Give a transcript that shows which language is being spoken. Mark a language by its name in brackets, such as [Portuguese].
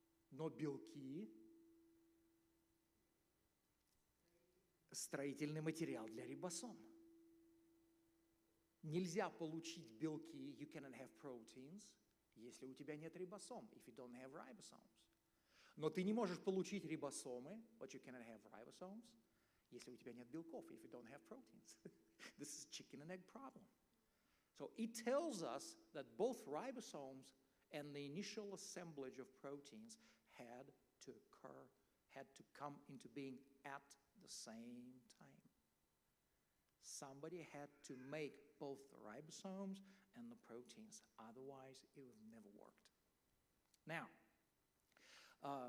[Russian] Но белки – строительный материал для рибосом. Нельзя получить белки, [English] you cannot have proteins, [Russian] если у тебя нет рибосом, [English] if you don't have ribosomes. [Russian] Но ты не можешь получить рибосомы, [English] but you cannot have ribosomes, [Russian] если у тебя нет белков, [English] if you don't have proteins. This is chicken and egg problem. So it tells us that both ribosomes and the initial assemblage of proteins had to occur, had to come into being at the same time. Somebody had to make both the ribosomes and the proteins, otherwise it would have never worked. Now,